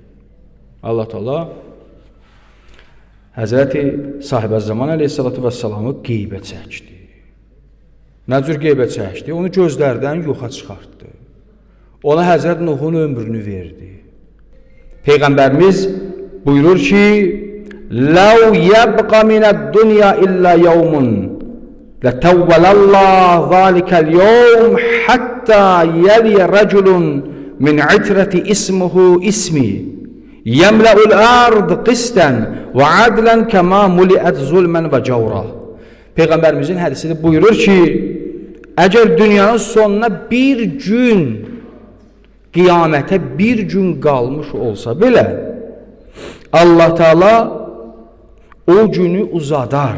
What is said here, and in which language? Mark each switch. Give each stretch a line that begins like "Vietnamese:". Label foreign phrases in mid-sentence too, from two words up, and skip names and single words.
Azerbaijani: Allah Teala Həzrəti Sahibəzzaman əleyhissalatu vəssalamı qeybə çəkdi. Nə cür qeybə çəkdi? Onu gözlərdən yoxa çıxartdı. Ona Həzrət Nuhun ömrünü verdi. Peyğəmbərimiz buyurur ki,
Arabic: "لو يبقى من الدنيا إلا يوم لطول الله ذلك اليوم حتى يلي رجل من عترتي اسمه اسمي يملأ الأرض قسطا وعدلا كما ملئت ظلما وجورا."
Azerbaijani: Peyğəmbərimizin hədisində buyurur ki, əgər dünyanın sonuna bir gün, qiyamətə bir gün qalmış olsa belə, Allah Teala o günü uzadar.